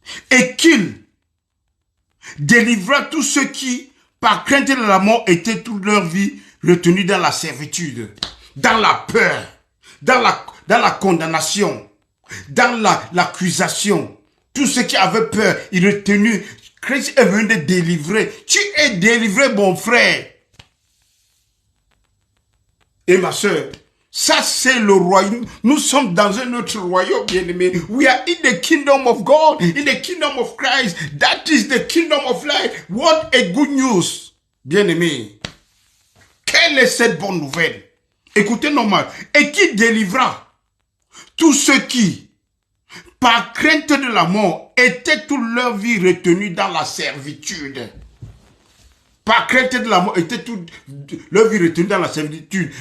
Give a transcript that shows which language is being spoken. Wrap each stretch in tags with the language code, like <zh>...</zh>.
<fr>Et qu'il délivra tous ceux qui, par crainte de la mort, étaient toute leur vie retenus dans la servitude, dans la peur, dans la condamnation, dans l'accusation. Tous ceux qui avaient peur, ils retenus. Christ est venu te délivrer. Tu es délivré, mon frère. Et ma soeur, Ça, c'est le royaume. Nous sommes dans un autre royaume, bien-aimé.</fr> <en>We are in the kingdom of God, in the kingdom of Christ. That is the kingdom of life. What a good news, bien-aimé.</en> <fr>Quelle est cette bonne nouvelle? Écoutez normal. Et qui délivra tous ceux qui, par crainte de la mort, étaient toute leur vie retenus dans la servitude. Par crainte de la mort, étaient toute leur vie retenue dans la servitude.</fr>